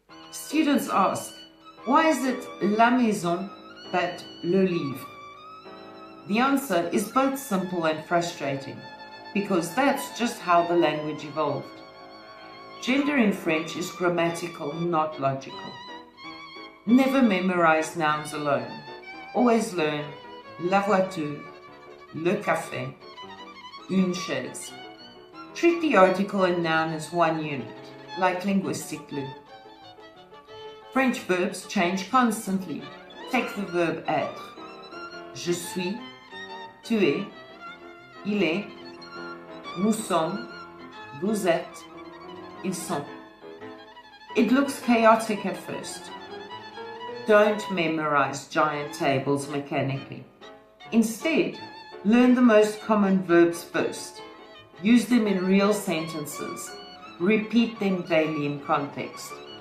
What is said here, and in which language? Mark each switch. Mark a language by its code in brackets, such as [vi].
[en] Students ask, why is it la maison but le livre? The answer is both simple and frustrating, because that's just how the language evolved. Gender in French is grammatical, not logical. Never memorize nouns alone. Always learn la voiture, le café, une chaise. Treat the article and noun as one unit, like linguistic glue. French verbs change constantly. Take the verb être. [fr] Je suis, tu es, il est, nous sommes, vous êtes, ils sont. [en] It looks chaotic at first. Don't memorize giant tables mechanically. Instead, learn the most common verbs first. Use them in real sentences. Repeat them daily in context.